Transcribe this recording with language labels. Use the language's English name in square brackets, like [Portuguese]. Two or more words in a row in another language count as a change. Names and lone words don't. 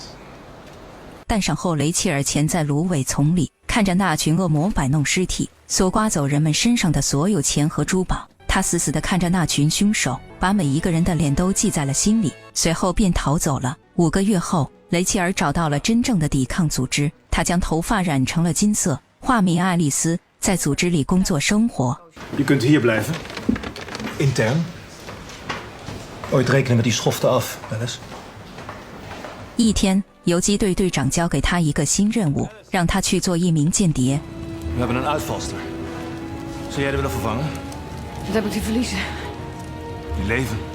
[Chinese] 弹上后，雷切尔潜在芦苇丛里，看着那群恶魔摆弄尸体，搜刮走人们身上的所有钱和珠宝。他死死地看着那群凶手，把每一个人的脸都记在了心里，随后便逃走了。5个月后，雷切尔找到了真正的抵抗组织，他将头发染成了金色，化名爱丽丝，在组织里工作生活。 [Dutch] Je kunt hier blijven. Intern. Ooit rekenen met die schoften af, Alice. [Chinese] 一天，游击队队长交给他一个新任务，让他去做一名间谍。 [Dutch] We hebben een uitvalster. Zou jij er willen vervangen? Wat heb ik te verliezen? Je leven.